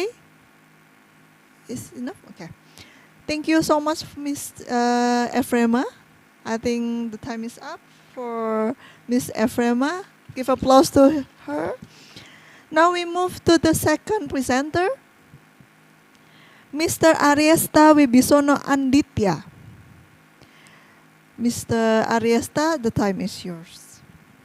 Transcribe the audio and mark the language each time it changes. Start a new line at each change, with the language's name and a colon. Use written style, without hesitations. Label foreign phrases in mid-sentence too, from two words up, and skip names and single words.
English: Is enough? Okay. Thank you so much, Ms. Efrema. I think the time is up for Ms. Efrema. Give applause to her. Now we move to the second presenter, Mr. Ariesta Wibisono Anditya. Mr. Ariesta, the time is yours.